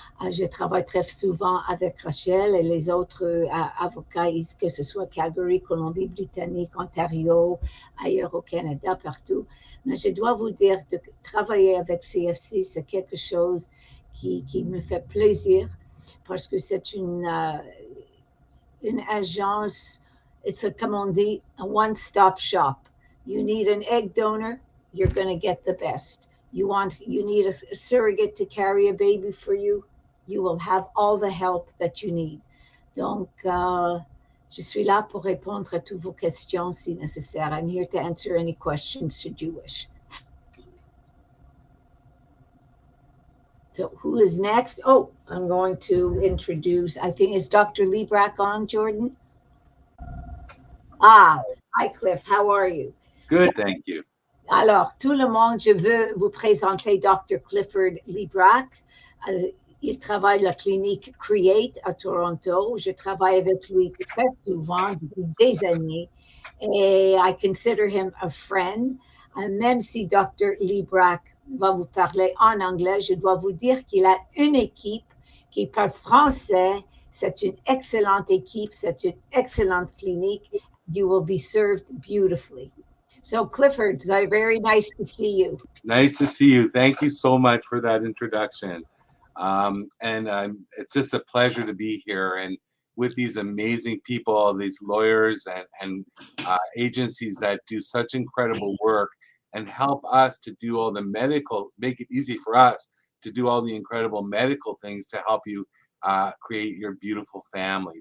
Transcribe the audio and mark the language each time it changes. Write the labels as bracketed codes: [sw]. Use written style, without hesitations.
[fr] Je travaille très souvent avec Rachel et les autres avocats, que ce soit Calgary, Colombie-Britannique, Ontario, ailleurs au Canada, partout. Mais je dois vous dire que travailler avec CFC, c'est quelque chose qui me fait plaisir parce que c'est une agence, comme on dit, [en] a one-stop shop. You need an egg donor, you're going to get the best. You need a surrogate to carry a baby for you, you will have all the help that you need. [fr] Donc, je suis là pour répondre à toutes vos questions si nécessaire. [en] I'm here to answer any questions should you wish. So who is next? Oh, I'm going to introduce, I think, is Dr. Liebrak on, Jordan? Hi, Cliff. How are you? Good, thank you. [fr] Alors, tout le monde, je veux vous présenter Dr. Clifford Liebrak. Il travaille à la clinique Create à Toronto. Je travaille avec lui très souvent depuis des années et [en] I consider him a friend. [fr] Même si Dr. Liebrak va vous parler en anglais, je dois vous dire qu'il a une équipe qui parle français. C'est une excellente équipe, c'est une excellente clinique. [en] You will be served beautifully. So Clifford, it's very nice to see you. Nice to see you. Thank you so much for that introduction. It's just a pleasure to be here and with these amazing people, these lawyers and agencies that do such incredible work and help us to do all the medical, make it easy for us to do all the incredible medical things to help you create your beautiful family.